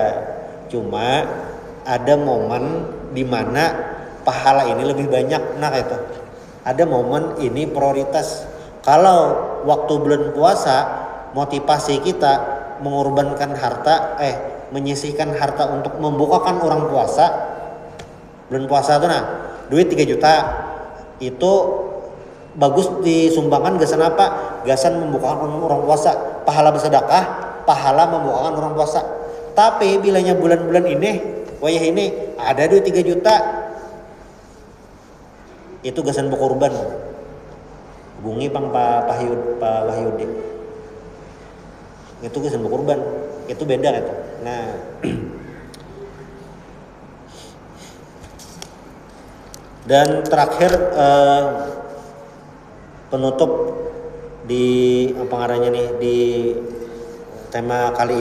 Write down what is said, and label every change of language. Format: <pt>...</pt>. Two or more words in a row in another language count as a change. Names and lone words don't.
<id>Cuma ada momen di mana pahala ini lebih banyak. Nah kayak itu. Ada momen ini prioritas. Kalau waktu bulan puasa motivasi kita mengorbankan harta, menyisihkan harta untuk membukakan orang puasa.</id> <bjn>Bulan puasa itu duit 3 juta itu bagus disumbangkan gasan apa? Gasan membukakan orang puasa, pahala bersedekah, pahala membukakan orang puasa. Tapi bilanya bulan-bulan ini, wayah ini ada duit 3 juta, itu gasan berkorban.</bjn> <id>Hubungi Pak Wahyudi.</id> <bjn>Itu gasan berkorban, itu beda itu. Nah, dan terakhir penutup di apa ngarannya nih di tema kali</bjn>